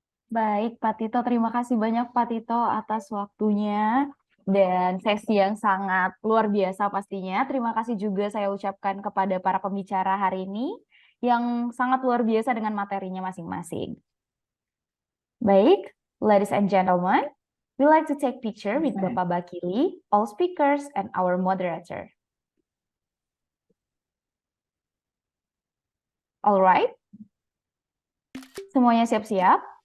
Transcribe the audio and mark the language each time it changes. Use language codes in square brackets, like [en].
[id] Baik, Pak Tito. Terima kasih banyak, Pak Tito, atas waktunya dan sesi yang sangat luar biasa pastinya. Terima kasih juga saya ucapkan kepada para pembicara hari ini yang sangat luar biasa dengan materinya masing-masing. Baik, [en] ladies and gentlemen, we like to take picture with Bapak Bakili, all speakers, and our moderator. Alright, [id] semuanya siap-siap?